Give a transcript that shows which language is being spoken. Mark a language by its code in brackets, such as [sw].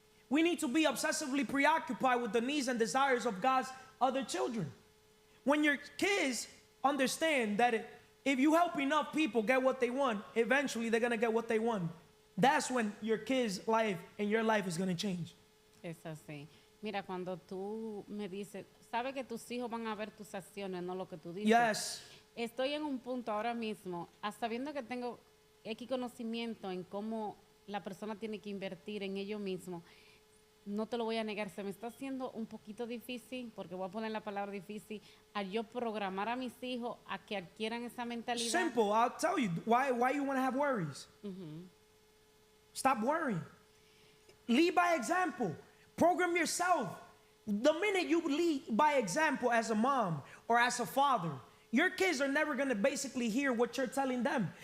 [en] We need to be obsessively preoccupied with the needs and desires of God's other children. When your kids understand that if you help enough people get what they want, eventually they're going to get what they want. That's when your kids' life and your life is going to change. [es] Es así. Mira, cuando tú me dices, sabe que tus hijos van a ver tus acciones, no lo que tú dices. [en] Yes. [es] Estoy en un punto ahora mismo, hasta viendo que tengo X conocimiento en cómo la persona tiene que invertir en ello mismo, no te lo voy a negar, se me está haciendo un poquito difícil, porque voy a poner la palabra difícil, al yo programar a mis hijos a que adquieran esa mentalidad. [en] Simple. I'll tell you why you want to have worries. Stop worrying. Lead by example. Program yourself. The minute you lead by example as a mom or as a father, your kids are never going to basically hear what you're telling them.